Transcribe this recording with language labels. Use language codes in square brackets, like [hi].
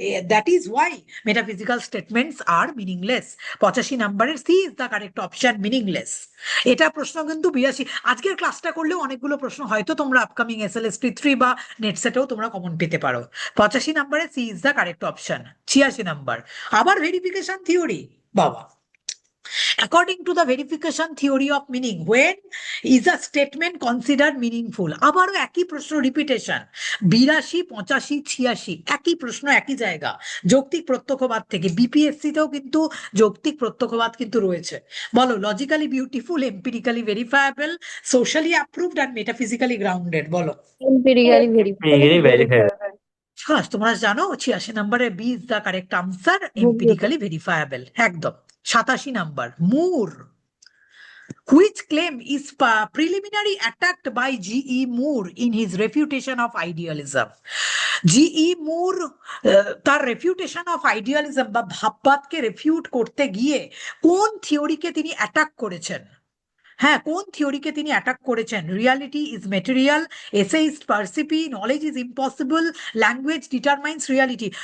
[en] That is why metaphysical statements are meaningless. 85 নম্বরের C is the correct option, meaningless. [bn] এটা প্রশ্ন কিন্তু 82 আজকের ক্লাসটা করলেও অনেকগুলো প্রশ্ন হয়তো তোমরা আপকামিং SLST3 বা নেট সেটেও তোমরা কমন পেতে পারো। [en] 85 নম্বরে C is the correct option. 86 number, আবার verification theory. বাবা, according to the verification theory of meaning, when is a statement considered meaningful? [bn] আবারও একই প্রশ্ন রিপিটেশন, 82, 85, 86 একই প্রশ্ন, একই জায়গা, যৌক্তিক প্রত্যক্ষবাদ থেকে। BPSC তেও কিন্তু যৌক্তিক প্রত্যক্ষবাদ কিন্তু রয়েছে। [en] বলো, logically beautiful, empirically verifiable, socially approved আর metaphysically grounded. [bn] বলো। [en] Empirically verifiable. [bn] তোমরা জানো [en] 86 নম্বরে B is the correct answer, empirically verifiable, একদম। 87 number, Moore, which claim is preliminary attacked by G.E. Moore in his refutation of idealism? G.E. [bn] Moore তার refutation of idealism বা ভাববাদকে রেফিউট করতে গিয়ে কোন থিওরিকে তিনি অ্যাটাক করেছেন? হ্যাঁ, কোন থিওরিকে তিনি অ্যাটাক করেছেন? [en] Reality is material, এসেইস্ট পারসিপি, knowledge is impossible, language determines reality.